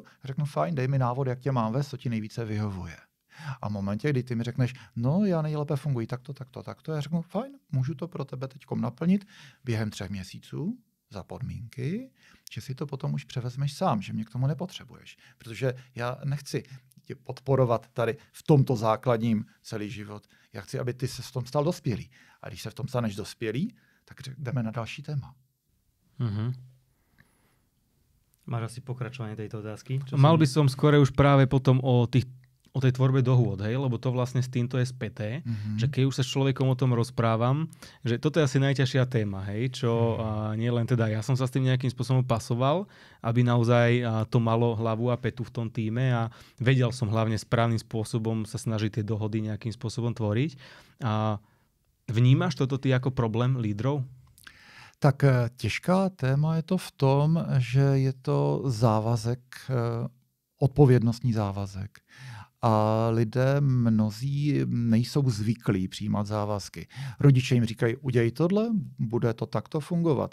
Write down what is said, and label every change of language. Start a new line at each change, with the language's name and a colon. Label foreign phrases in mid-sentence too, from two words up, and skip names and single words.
Czech: Řeknu, fajn, dej mi návod, jak tě mám vést, co ti nejvíce vyhovuje. A v momentě, kdy ty mi řekneš, no já nejlépe funguji takto, já řeknu, fajn, můžu to pro tebe teďkom naplnit během 3 měsíců, za podmínky, že si to potom už převezmeš sám, že mě k tomu nepotřebuješ. Protože já nechci tě podporovat tady v tomto základním celý život. Já chci, aby ty se v tom stal dospělý. A když se v tom staneš dospělý, tak jdeme na další téma.
Slovak: Máš asi pokračovanie tejto otázky? Mal by som skôr už práve potom o tej tvorbe dohôd, hej? Lebo to vlastne s týmto je späté, že keď už sa s človekom o tom rozprávam, že toto je asi najťažšia téma, hej? Čo nie len teda ja som sa s tým nejakým spôsobom pasoval, aby naozaj to malo hlavu a petu v tom týme a vedel som hlavne správnym spôsobom sa snažiť tie dohody nejakým spôsobom tvoriť. A vnímaš toto ty ako problém lídrov?
Czech: Tak těžká téma je to v tom, že je to závazek, odpovědnostní závazek. A lidé mnozí nejsou zvyklí přijímat závazky. Rodiče jim říkají, udělej tohle, bude to takto fungovat.